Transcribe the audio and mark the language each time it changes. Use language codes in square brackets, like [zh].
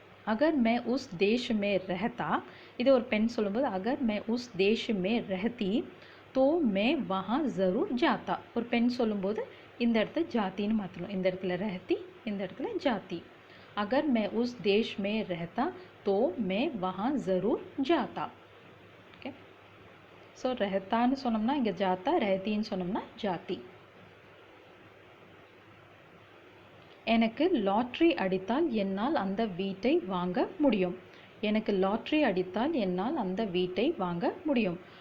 [hi] अगर मैं उस देश में रहता, [ta] இது ஒரு பெண் சொல்லும்போது [hi] अगर मैं उस देश में रहती तो मैं वहाँ ज़रूर जाता. [ta] ஒரு பெண் சொல்லும்போது இந்த இடத்துல ஜாத்தின்னு மாற்றணும். இந்த இடத்துல रहती, இந்த இடத்துல जाती. [hi] अगर मैं उस देश में रहता तो मैं वहाँ ज़रूर जाता. [ta] ஓகே, ஸோ रहताன்னு சொன்னோம்னா இங்கே जाता, रहतीன்னு சொன்னோம்னா जाती. எனக்கு லாட்ரி அடித்தால் என்னால் அந்த வீட்டை வாங்க முடியும். எனக்கு லாட்ரி அடித்தால் என்னால் அந்த வீட்டை வாங்க முடியும்.